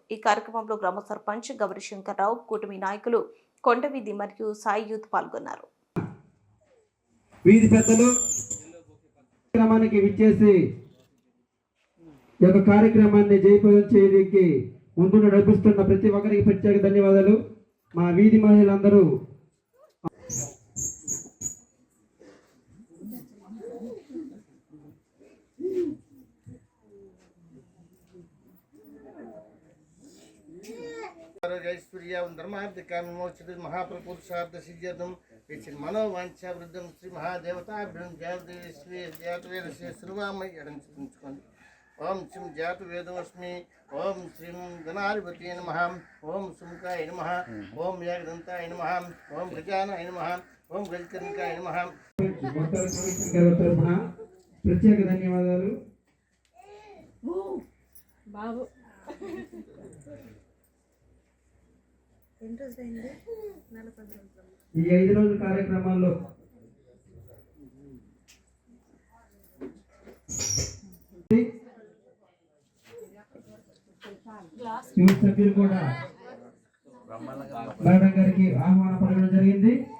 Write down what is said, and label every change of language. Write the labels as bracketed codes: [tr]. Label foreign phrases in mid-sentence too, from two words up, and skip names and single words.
[te] ఈ కార్యక్రమంలో గ్రామ సర్పంచ్ గౌరి శంకర్రావు, కూటమి నాయకులు కొండవీధి మరియు సాయి యూత్ పాల్గొన్నారు. వీధి పెద్దలు కార్యక్రమానికి విచ్చేసి ఈ యొక్క కార్యక్రమాన్ని జయప్రదం చేయడానికి ముందు నడిపిస్తున్న ప్రతి ఒక్కరికి ప్రత్యేక ధన్యవాదాలు. మా వీధి మహిళలందరూ [sa] महाप्रपुरुषार्थ सिद्ध्यर्थम मनोवांछावृद्धम श्री महादेवताभ्यं जातवेदस्य श्रुवामयं ओम श्रीं जातवेदोस्मि ओम श्रीं गणाधिपतये नमः ओम सुमुखाय नमः ओम यागदन्ताय नमः ओम गजानाय नमः ओम गजकर्णिकाय नमः. [te] ప్రత్యేక ధన్యవాదాలు. బాబు ఈ 5 రోజుల కార్యక్రమాల్లో యూత్ సభ్యులు కూడా మేడం గారికి ఆహ్వానం పలకడం జరిగింది.